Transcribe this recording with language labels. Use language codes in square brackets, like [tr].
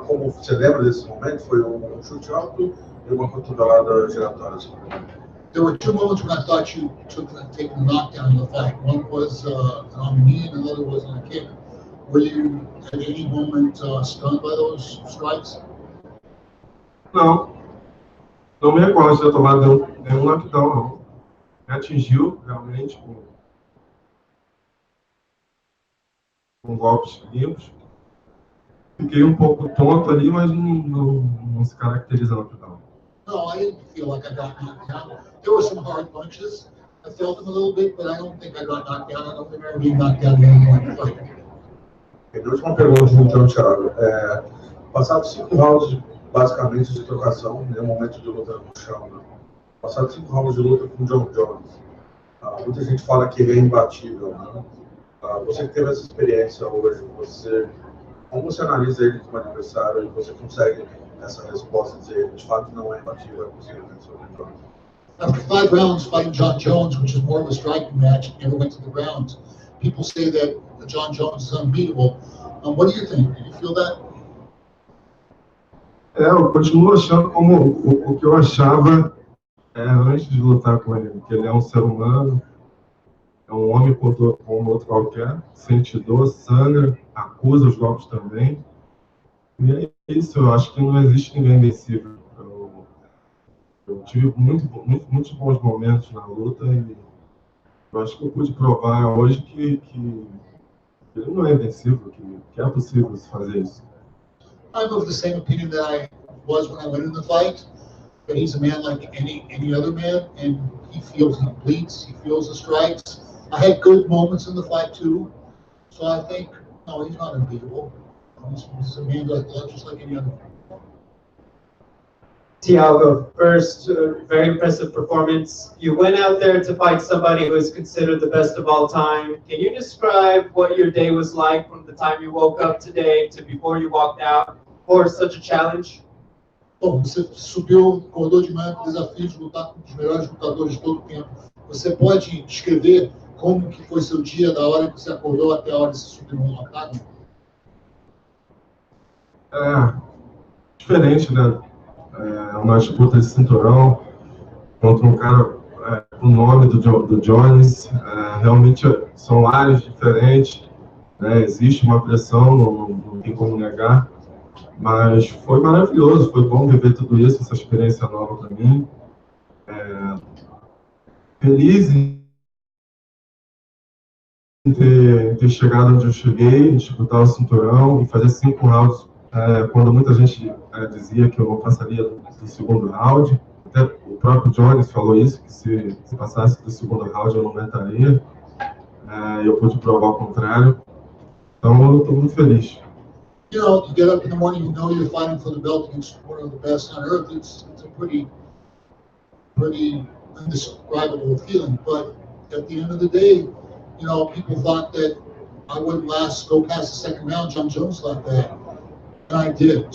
[pt] Como você lembra desse momento? Foi um chute alto e uma cotovelada giratória. [en] There were two moments when I thought you taken the knockdown in the fight. One was on the knee, and another was on a kick. Were you at any moment stunned by those strikes? [pt] Não me recordo de ter tomado nenhum knockdown, não. Me atingiu realmente com golpes limpos. Fiquei um pouco tonto ali, mas não se caracteriza knockdown. [en] No, I didn't feel like I got knocked down. There were some hard punches. I felt them a little bit, but I don't think I got knocked down. I don't think I ever been knocked down in any point in the fight. [pt] A última pergunta, então, Thiago. Passados 5 rounds, basicamente, de trocação, em um momento de luta no chão, né? Passados 5 rounds de luta com o John Jones, muita gente fala que ele é imbatível, né? Você que teve essa experiência hoje, como você analisa ele como adversário e você consegue essa resposta de dizer de fato não é imbatível, é possível vencer o John Jones? [en] After 5 rounds fighting John Jones, which is more of a striking match, never went to the ground, people say that John Jones is unbeatable. What do you think? Do you feel that? [pt] Eu continuo achando como o que eu achava antes de lutar com ele, que ele é um ser humano, é um homem como outro qualquer, sente dor, sangra, acusa os golpes também. E é isso, eu acho que não existe ninguém invencível. Eu tive muitos bons momentos na luta e eu acho que eu pude provar hoje que ele não é invencível, que é possível fazer isso. [en] I'm of the same opinion that I was when I went in the fight, but he's a man like any other man, and he bleeds, he feels the strikes. I had good moments in the fight too, so I think, no, he's not unbeatable. He's a man just like any other man. Thiago, first, very impressive performance. You went out there to fight somebody who is considered the best of all time. Can you describe what your day was like from the time you woke up today to before you walked out for such a challenge? [pt] Bom, você subiu, acordou de manhã com o desafio de lutar com os melhores lutadores de todo o tempo. Você pode descrever como que foi seu dia, da hora que você acordou até a hora que você subiu no octágono? Diferente, né? Uma disputa de cinturão contra um cara com o nome do Jones. Realmente são áreas diferentes, né? Existe uma pressão, não tem como negar, mas foi maravilhoso, foi bom viver tudo isso, essa experiência nova para mim. Feliz ter chegado onde eu cheguei, disputar o cinturão e fazer 5 rounds, quando muita gente dizia que eu não passaria do segundo round. Até o próprio Jones falou isso, que se passasse do segundo round eu não aguentaria. Eu pude provar o contrário. Então eu estou muito feliz. [en] You know, you get up in the morning, you know you're fighting for the belt against one of the best on earth. It's a pretty indescribable feeling. But at the end of the day, you know, people thought that I wouldn't go past the second round, John Jones like that. And I did.